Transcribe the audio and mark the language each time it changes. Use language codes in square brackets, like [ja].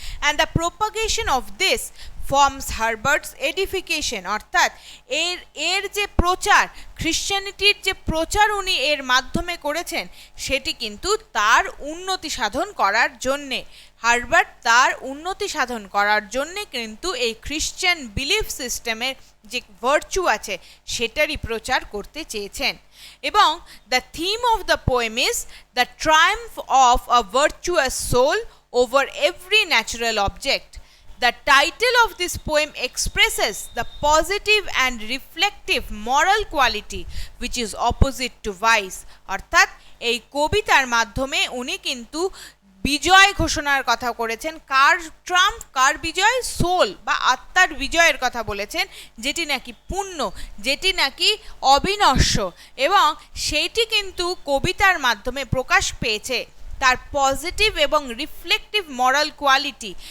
[en] and the propagation of this forms Herbert's edification, [bn] অর্থাৎ এর যে প্রচার, খ্রিশ্চানিটির যে প্রচার উনি এর মাধ্যমে করেছেন সেটি কিন্তু তার উন্নতি সাধন করার জন্যে, হার্বার্ট তার উন্নতি সাধন করার জন্যে কিন্তু এই খ্রিশ্চান বিলিফ সিস্টেমের যে ভার্চু আছে সেটারই প্রচার করতে চেয়েছেন। [en] এবং the theme of the poem is the triumph of a virtuous soul over every natural object. The title of this poem expresses the positive and reflective moral quality which is opposite to vice. [bn] অর্থাৎ এই কবিতার মাধ্যমে উনি কিন্তু বিজয় ঘোষণার কথা করেছেন। কার বিজয়? Soul বা আত্মার বিজয়ের কথা বলেছেন, যেটি নাকি পুণ্য, যেটি নাকি অবিনশ্বর, এবং সেইটি কিন্তু কবিতার মাধ্যমে প্রকাশ পেয়েছে তার পজিটিভ এবং রিফ্লেক্টিভ মরাল কোয়ালিটি।